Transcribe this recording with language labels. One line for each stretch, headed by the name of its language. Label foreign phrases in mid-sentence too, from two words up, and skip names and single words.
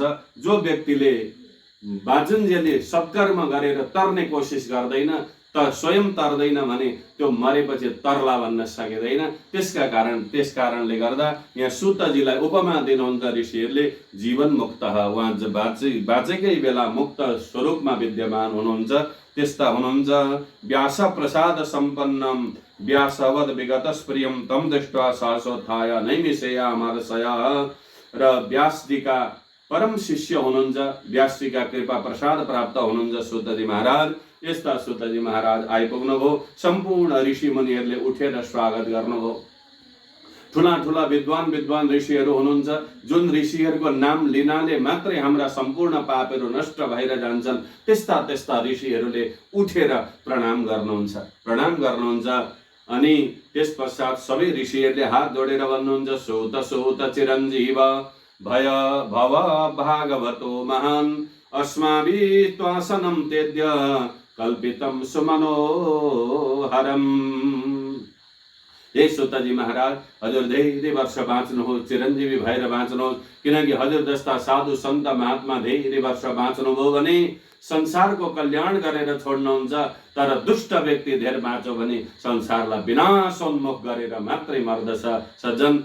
Nepali: जो व्यक्तिले बाँचुन्जेलले सत्कर्म गरेर तर्ने कोसिस गर्दैन स्वयं तर्दैन भने त्यो मरेपछि तरला भन्न सकिँदैन। त्यस कारणले गर्दा यहाँ सुतजीलाई उपमा दिनुहुन्छ ऋषिहरूले, जीवन मुक्त, उहाँ बाँचेकै बेला मुक्त स्वरूपमा विद्यमान हुनुहुन्छ। त्यस्ता हुनुहुन्छ।
Sanskrit: व्यास प्रसाद सम्पन्नम व्यासवद विगत प्रियम तम दृष्ट्वा शाश्वताय नैमिषेया मार्षया।
Nepali: र व्यासजीका परम शिष्य हुनुहुन्छ, व्यासजीका कृपा प्रसाद प्राप्त हुनुहुन्छ सुतजी महाराज। यस्ता सुतजी महाराज आइपुग्नुभयो। सम्पूर्ण ऋषि मुनिहरूले उठेर स्वागत गर्नुभयो। ठुला ठुला विद्वान ऋषिहरू हुनुहुन्छ, जुन ऋषिहरूको नाम लिनाले मात्रै हाम्रा सम्पूर्ण पापहरू नष्ट भएर जान्छन्। त्यस्ता ऋषिहरूले उठेर प्रणाम गर्नुहुन्छ। अनि त्यस पश्चात सबै ऋषिहरूले हात जोडेर भन्नुहुन्छ,
Sanskrit: सूत चिरञ्जीव भय भव भागवतो महान् अस्माभिः त्वासनं तेद्य कल्पितं सुमनोहरम्।
Nepali: हे सुतजी महाराज, हजुर धेरै वर्ष बाँच्नुहोस्, चिरञ्जीवी भएर बाँच्नुहोस्। किनकि हजुर जस्ता साधु सन्त महात्मा धेरै वर्ष बाँच्नुभयो भने संसारको कल्याण गरेर छोड्नुहुन्छ। तर दुष्ट व्यक्ति धेर बाँच्यो भने संसारलाई विनाशोन्मुख गरेर मात्रै मर्दछ सज्जन।